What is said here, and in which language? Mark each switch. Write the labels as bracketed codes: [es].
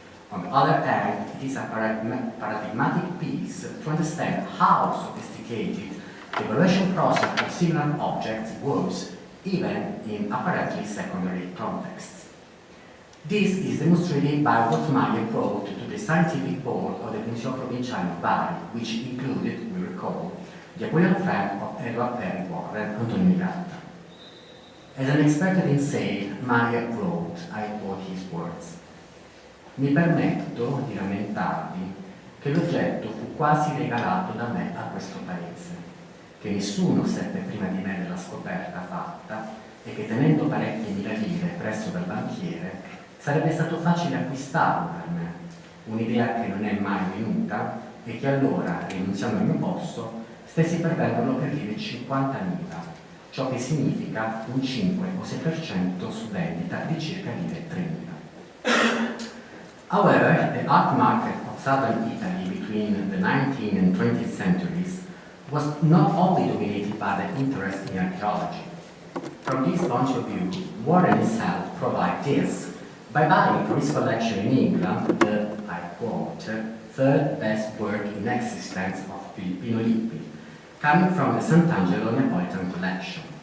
[en] On the other hand, it is a paradigmatic piece to understand how sophisticated the evaluation process of similar objects was, even in apparently secondary contexts. This is demonstrated by what Mayer brought to the scientific board of the Museo Provinciale of Bari, which included, we recall, the Apulian friend of Edward Perry Warren, Antonio Jatta. As an expert in sale, Mayer wrote, I quote his words, [it] mi permetto di rammentarvi che l'oggetto fu quasi regalato da me a questo paese, che nessuno seppe prima di me della scoperta fatta e che tenendo parecchie mila lire presso dal banchiere sarebbe stato facile acquistarlo per me, un'idea che non è mai venuta e che allora, rinunziando al mio posto, stessi per venderlo per lire 50.000, ciò che significa un 5 o 6% su vendita di circa lire 3.000. [en] However, the art market of southern Italy between the 19th and 20th centuries was not only dominated by the interest in archaeology. From this point of view, Warren himself provided this by buying from his collection in England the, I quote, third best work in existence of Filippino Lippi, coming from the Sant'Angelo Neapolitan collection.